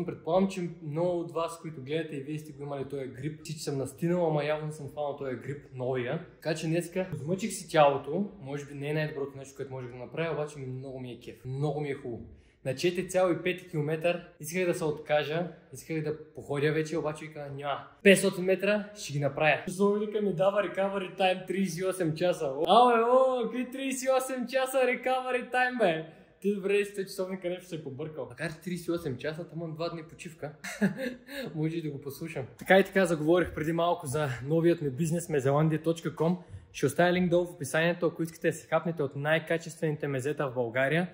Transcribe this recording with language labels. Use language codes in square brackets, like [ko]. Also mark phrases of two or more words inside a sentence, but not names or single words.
[bg] Предполагам, че много от вас, които гледате и вие сте го имали този грип, че съм настинал, ама явно съм хванал този грип, новия. Така че днеска подмъчих си тялото, може би не е най-доброто нещо, което можех да направя, обаче много ми е кеф, много ми е хубаво. На 4,5 км исках да се откажа, исках да походя вече, обаче вика няма. 500 метра ще ги направя. Часовника ми дава [en] recovery time [bg] 38 часа. Какви 38 часа [en] recovery time, [bg] бе? Ти добре си, часовника нещо се е побъркал. Макар 38 часа, имам 2 дни почивка. Може и да го послушам. Така и така заговорих преди малко за новият ми бизнес mezelandia.com. Ще оставя линк долу в описанието, ако искате да си хапнете от най-качествените мезета в България.